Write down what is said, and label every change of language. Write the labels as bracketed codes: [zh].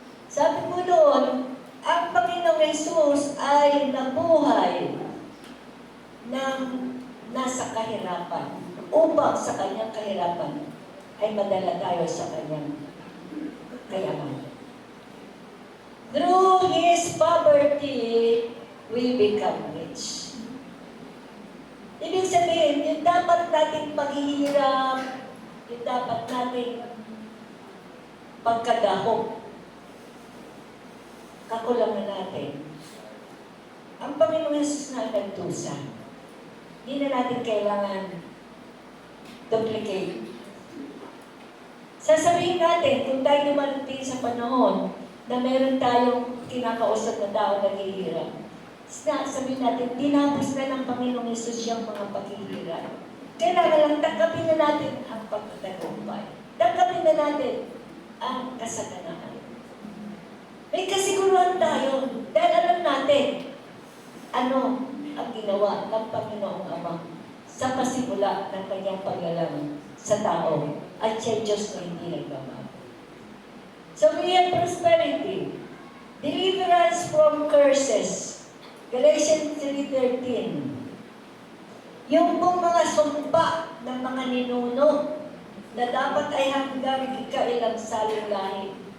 [tl] Sabi mo doon, ang Panginoong Jesus ay nabuhay ng nasa kahirapan upang sa kanyang kahirapan ay madala tayo sa kanyang kayamanan. [en] Through His poverty, we become rich. [tl] Ibig sabihin, yung dapat nating paghihirap, yung dapat nating pagkadahok, kakulangan natin. Ang Panginoong Jesus na nagdusa. Hindi na natin kailangan duplicate. Sasabihin natin, kung tayo dumarating sa panahon na meron tayong kinakausap na tao naghihirap, sabihin natin, tinapos na ng Panginoong Jesus yung mga paghihirap. Kailangan lang tanggapin na natin ang pagtatagumpay. Tanggapin na natin ang kasaganaan. May kasiguruhan tayo dahil alam natin ano ang ginawa ng Panginoong Ama sa pasimula ng kanyang paglalang sa tao at siya Diyos na hindi nagbabago. [en] So we have prosperity, deliverance from curses. Galatians 3:13. [tl] Yung pong mga sumpa ng mga ninuno na dapat ay hanggang ikailang saling lahi.